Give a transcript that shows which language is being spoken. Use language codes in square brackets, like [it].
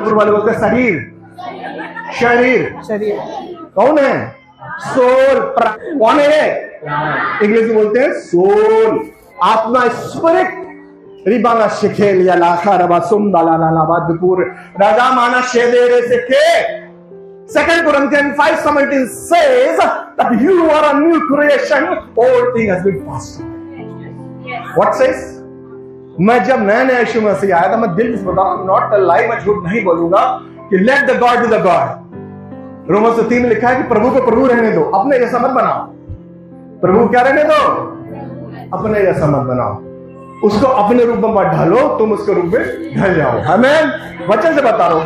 [hi] ऊपर वाले बोलते हैं शरीर। शरीर, शरीर। कौन है? सोल। कौन है? इंग्लिश में बोलते हैं सोल। आत्मा, स्पिरिट। रिबाना शिखेलिया लाखा रबा सुंदला लाला दुपुर राजा माना शेदेरे से के। [en] 2 Corinthians 5:17 says that you are a new creation, old thing has been passed away. What says? [hi] मैं जब नया यीशु मसीह आया था, मैं दिल से बता रहा हूं, [en] not a lie, [hi] मैं झूठ नहीं बोलूंगा, कि [en] Let the God be the God. [hi] Romans 3 में लिखा है कि प्रभु को प्रभु रहने दो, अपने जैसा मत बनाओ। प्रभु क्या रहने दो? अपने जैसा मत बनाओ। उसको अपने रूप में मत ढालो, तुम उसके रूप में ढल जाओ। आमीन। वचन से बता रहा हूं।